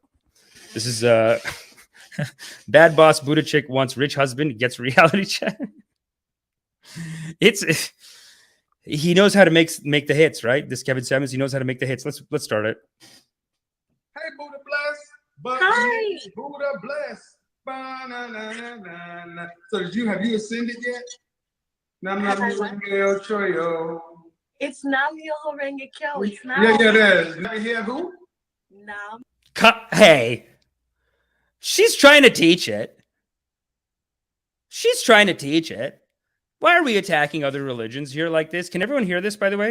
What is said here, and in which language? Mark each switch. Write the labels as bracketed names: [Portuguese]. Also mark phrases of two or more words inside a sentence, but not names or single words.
[English] This is bad boss Buddha chick wants rich husband, gets reality check. He knows how to make the hits, right? This Kevin Samuels, he knows how to make the hits. Let's start it. Hey, Buddha bless. But Hi. Buddha bless. Ba-na-na-na-na-na. So have you ascended yet? Nam-nam-nam-nam-nam-choyo. It's [Japanese] 南無妙法蓮華経. [English] It's not. Yeah, that is. Now you hear who? Nam. Hey, she's trying to teach it. She's trying to teach it. Why are we attacking other religions here like this? Can everyone hear this, by the way?